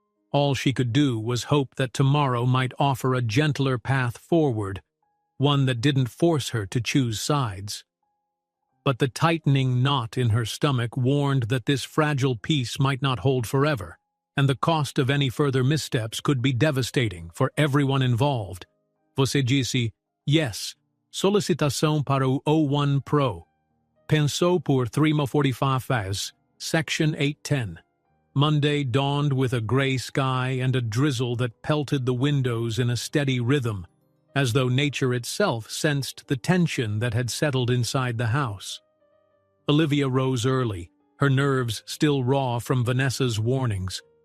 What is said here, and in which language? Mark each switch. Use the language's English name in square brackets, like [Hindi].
[English] All she could do was hope that tomorrow might offer a gentler path forward, one that didn't force her to choose sides. But the tightening knot in her stomach warned that this fragile peace might not hold forever, and the cost of any further missteps could be devastating for everyone involved. [Portuguese] Você disse, yes, solicitação para o O1 Pro. Pensou por 3:45 Section 810. [English] Monday dawned with a gray sky and a drizzle that pelted the windows in a steady rhythm, as though nature itself sensed the tension that had settled inside the house. Olivia rose early, her nerves still raw from Vanessa's warnings.